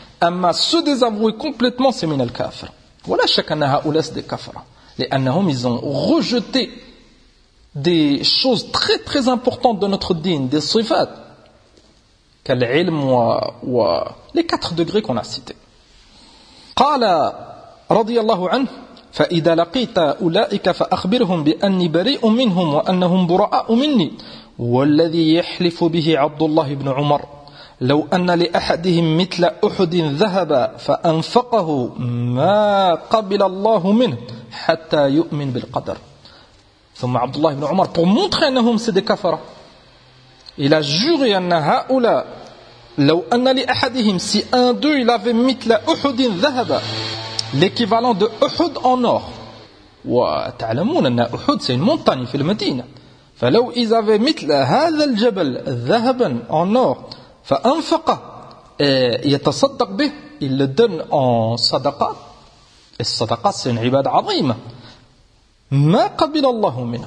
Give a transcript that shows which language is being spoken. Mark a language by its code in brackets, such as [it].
[fr] Amma se désavouer complètement, c'est min al-kafir. Voilà chacun a ou laisse des kafirs. Les annahum, ils ont rejeté des choses très très importantes de notre dîn, des sifat, qu'al ilm ou les quatre degrés qu'on a cités. [ar] Qala radiyallahu anhu. فَإِذَا لَقِيتَ أُولَئِكَ فَأَخْبِرْهُمْ بِأَنِّي بَرِيءٌ مِّنْهُمْ وَأَنَّهُمْ بُرَآءُ مِنِّي وَالَّذِي يَحْلِفُ بِهِ عَبْدُ اللَّهِ بْنُ عُمَرٍ لَوْ أَنَّ لِأَحَدِهِمْ مِثْلَ أُحُدٍ ذَهَبَ فَأَنْفَقَهُ مَا قَبِلَ اللَّهُ مِنْهُ حَتَّى يُؤْمِنْ بِالْقَدْرِ ثم عبد الله بن عمر [fr] pour montrer [ar] أنهم [fr] c'est des kafirs il a juré [ar] أن هؤلاء لو أن لأحدهم [fr] si un d'eux il avait [ar] مثل أحد ذهب [fr] l'équivalent de Uhud en or. Wa ta'lamun anna Uhud c'est une montagne fil Medina. Fa law ils avaient [ar] mitla hadha al jabal dhahaban [fr] en or fa anfaqa yatasaddaq bih il le donne en sadaqa. Et sadaqa c'est une ibada azima. [ar] Ma qabila Allah min.